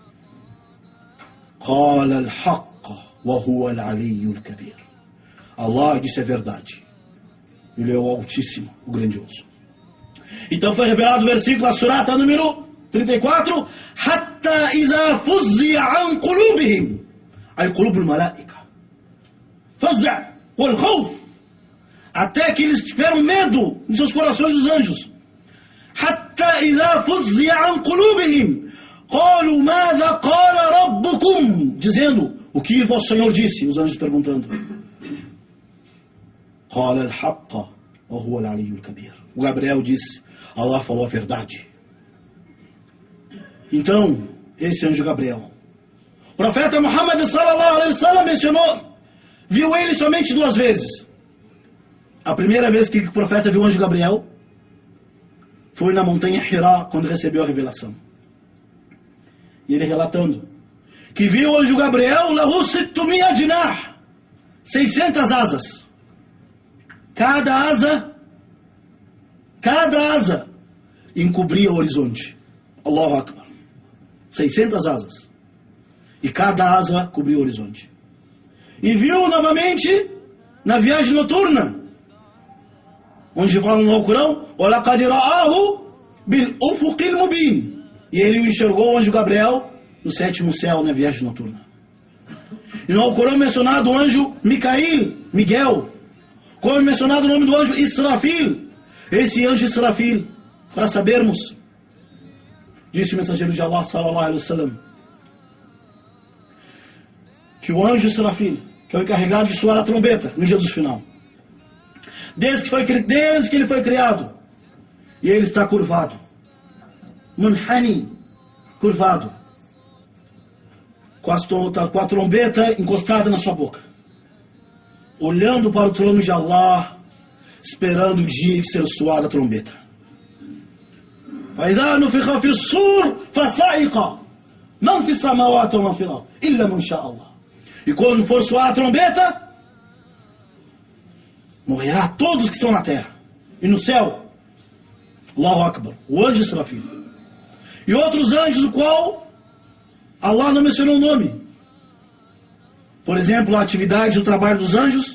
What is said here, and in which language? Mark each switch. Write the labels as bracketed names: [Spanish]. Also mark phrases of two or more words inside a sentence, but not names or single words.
[Arabic] قال الحق وهو العلي الكبير. [Portuguese] Allah disse a verdade. Ele é o Altíssimo, o Grandioso. Então foi revelado o versículo, a surata número 34, [Arabic] حتى إذا فزع عن قلوبهم أي قلوب الملائكة فزع والخوف, [Portuguese] até que eles tiveram medo em seus corações dos anjos. [Arabic] حتى إذا فزع عن قلوبهم قالوا ماذا قال ربكم, [Portuguese] dizendo, o que vosso Senhor disse? Os anjos perguntando. [Arabic] قال الحق وهو العلي الكبير. [Portuguese] O Gabriel disse, Allah falou a verdade. Então, esse anjo Gabriel, o profeta Muhammad [Arabic] صلى الله عليه وسلم [Portuguese] mencionou, viu ele somente 2 vezes. A primeira vez que o profeta viu o anjo Gabriel foi na montanha Hira, quando recebeu a revelação. E ele relatando que viu o anjo Gabriel, [Arabic] له 600 جناح, [Portuguese] 600 asas. Cada asa encobria o horizonte. [Arabic] الله أكبر. [Portuguese] 600 asas. E cada asa cobria o horizonte. E viu novamente na viagem noturna, onde fala no Alcorão, [Arabic] وَلَقَدْ رَآهُ بِالْأُفُقِ الْمُبِينِ. [Portuguese] E ele o enxergou, o anjo Gabriel, no 7º céu, na viagem noturna. E no Alcorão mencionado o anjo Miguel, como é mencionado o nome do anjo Israfil. Esse anjo Israfil, para sabermos, disse o mensageiro de Allah [Arabic] صلى الله عليه وسلم, [Portuguese] que o anjo Israfil, que é o encarregado de soar a trombeta no dia do final, desde que ele foi criado, e ele está curvado, munhani, curvado, com a trombeta encostada na sua boca, olhando para o trono de Allah, esperando o dia de ser soada a trombeta. [Arabic] فَإِذَا نُفِخَ فِي الصُّورِ فَصَعِقَ مَنْ فِي السَّمَاوَاتِ وَمَنْ فِي الْأَرْضِ إِلَّا مَنْ شَاءَ اللَّهُ. [Portuguese] E quando for soar a trombeta, morrerá todos que estão na terra e no céu. [Arabic] الله أكبر, [Portuguese] o anjo Israfil. E outros anjos, o qual Allah não mencionou o nome. Por exemplo, a atividade do trabalho dos anjos.